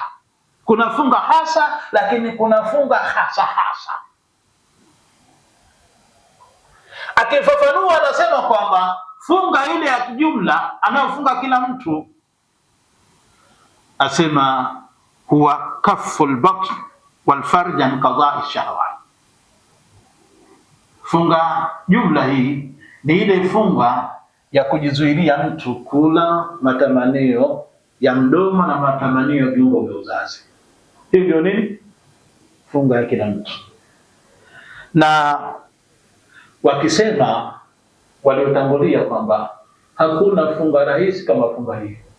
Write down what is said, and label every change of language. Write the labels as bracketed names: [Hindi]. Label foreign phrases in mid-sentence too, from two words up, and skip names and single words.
[Swahili] Kuna funga hasa, lakini kuna funga hasa. Akifafanua anasema kwamba funga ile ya kijumla anayofunga kila mtu, asema huwa [Arabic] كف البطن والفرج عن قضاء الشهوات. [Swahili] Funga jumla hii ni ile funga ya kujizuilia mtu kula matamanio ya mdomo na matamanio ya viungo vya uzazi. Hii ndio nini? Funga ya kila mtu. Na wakisema waliotangulia kwamba hakuna funga rahisi kama funga hii.